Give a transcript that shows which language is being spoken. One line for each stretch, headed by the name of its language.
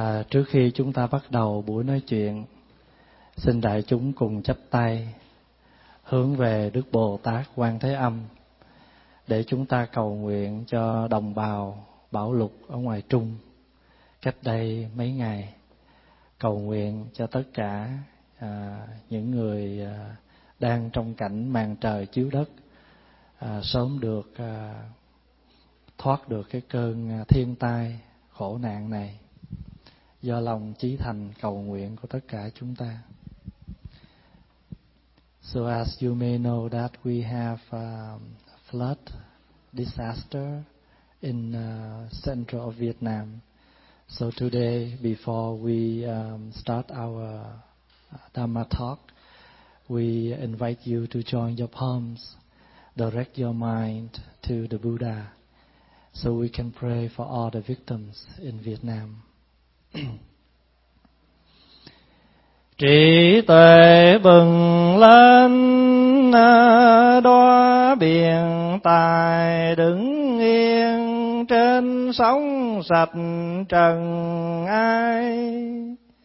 Vietnamese: Trước khi chúng ta bắt đầu buổi nói chuyện, xin đại chúng cùng chắp tay hướng về Đức Bồ Tát Quan Thế Âm để chúng ta cầu nguyện cho đồng bào Bảo Lục ở ngoài Trung cách đây mấy ngày, cầu nguyện cho tất cả những người đang trong cảnh màn trời chiếu đất sớm được thoát được cái cơn thiên tai khổ nạn này, do lòng chí thành cầu nguyện của tất cả chúng ta.
English: So as you may know that we have flood disaster in central of Vietnam. So today, before we start our Dharma talk, we invite you to join your palms, direct your mind to the Buddha, so we can pray for all the victims in Vietnam.
Vietnamese: Trí tuệ bừng lên đoá biển tài đứng yên trên sóng sạch trần ai.